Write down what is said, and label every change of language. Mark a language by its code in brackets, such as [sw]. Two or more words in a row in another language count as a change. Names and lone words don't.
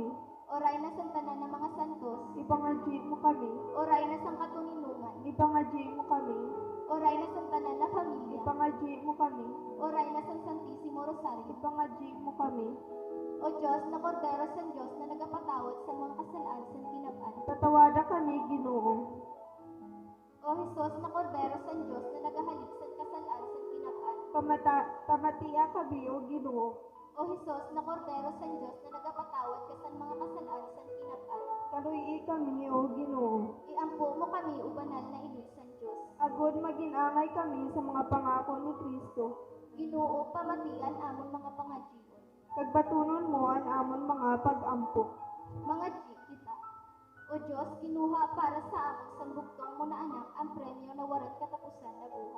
[msb] O rayna san tanan ng mga santos. Ipangadji mo kami. O rayna san katuninungan. Ipangadji mo kami. O rayna san tanan na pamilya. Ipangadji mo kami. O rayna san Santisimo Rosario. Ipangadji mo kami. O Diyos na kordero san Diyos na nagapatawad sa mga kasalaan san kinabaan. Tatawada kami, Ginoo. O Jesus na kordero san Diyos na nagahalik san kasalaan san kinabaan. Pamatia kami, O Ginoo. O Jesus na kordero san Diyos na nagapatawad ka san mga kasalaan san kinabaan. Kaluyi kami, O Ginoo. Iampo mo kami o banal na iloy san Diyos. Agod maginangay kami sa mga pangako ni Kristo. Ginoo pamatian amon mga pangadjion. Kagbatunon mo ang amon mga pag-ampok. Mga G kita. O Diyos, kinuha para sa amon sa bugtong mo na anak ang premyo na warat katapusan na buhay.